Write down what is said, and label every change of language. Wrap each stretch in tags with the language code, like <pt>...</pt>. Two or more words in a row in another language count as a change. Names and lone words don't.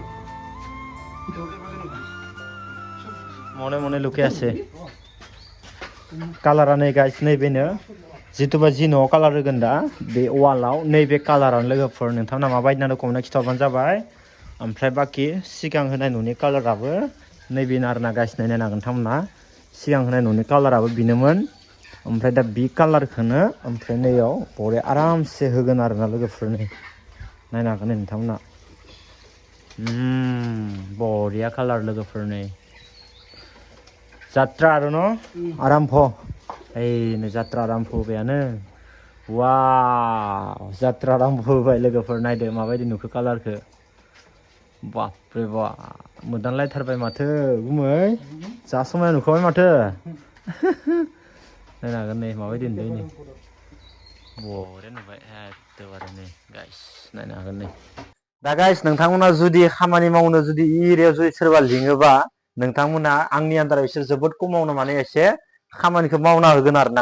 <bn>মনে লুকাই আছে</bn> <brx>कालारा नै गाइस नैबेनो जितुबा जि न'आव कालार होगोन दा बे वालाव नैबे कालारानो लोगोफोर नोंथांमोना माबायदि नांगौ कमेन्टआव खिथाबानो जाबाय ओमफ्राय बाखि सिगां होनाय न'नि कालाराबो नैबेनो आरोना गाइस नायनो हागोन नोंथांमोना सिगां होनाय न'नि कालाराबो बिनोमोन ओमफ्राय दा बि कालारखौनो ओमफ्राय नैयाव बरे आरामसे होगोन आरोना लोगोफोर नै नायनो हागोन नोंथांमोना बरिया कालार लोगोफोर नै जात्रा आरो न आराम्भ ओइनो जात्रा आराम्भ होबायानो वाव जात्रा आराम्भ होबाय लोगोफोर नायदो माबायदि नुखो कालारखौ</brx> <hi>बाप रे बाप</hi> <brx>मोदानलायथारबाय माथो गुमै जा समायना नुखाबाय माथो नायनो हागोन नै माबायदि नुदों नै बरिया नुबाय एकदमबारे नै गाइस नायनो हागोन नै दा गाइस नोंथांमोना जुदि खामानि मावनो जुदि एरियायाव जुदि सोरबा लिङोबा नोंथांमोना आंनि आन्दाराव एसे जोबोद खमावनो माने एसे खामानिखौ मावना होगोन आरोना</brx>